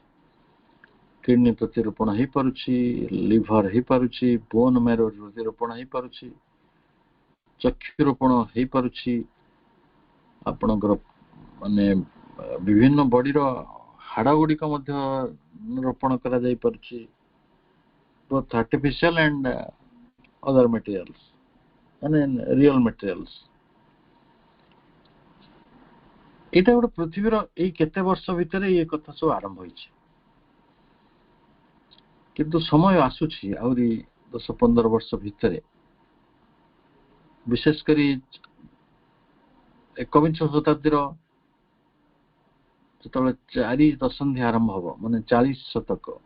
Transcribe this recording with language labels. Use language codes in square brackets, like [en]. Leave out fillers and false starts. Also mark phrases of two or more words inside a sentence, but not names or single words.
[or] କିଡନୀ ପ୍ରତିରୋପଣ ହେଇପାରୁଛି, ଲିଭର ହେଇପାରୁଛି, [en] bone marrow [or] ପ୍ରତିରୋପଣ ହେଇପାରୁଛି, ଚକ୍ଷୁରୋପଣ ହେଇପାରୁଛି, ଆପଣଙ୍କର ମାନେ ବିଭିନ୍ନ ବଡିର ହାଡ ଗୁଡିକ ମଧ୍ୟ ରୋପଣ କରାଯାଇ ପାରୁଛି, [en] both artificial and other materials, ମାନେ real materials। [or] ଏଇଟା ଗୋଟେ ପୃଥିବୀର ଏଇ କେତେ ବର୍ଷ ଭିତରେ ଏ କଥା ସବୁ ଆରମ୍ଭ ହେଇଛି। କିନ୍ତୁ ସମୟ ଆସୁଛି ଆହୁରି 10-15 ବର୍ଷ ଭିତରେ, ବିଶେଷ କରି ଏକବିଂଶ ଶତାବ୍ଦୀର ଯେତେବେଳେ 4 ଦଶନ୍ଧି ଆରମ୍ଭ ହବ, ମାନେ 40 ଶତକ,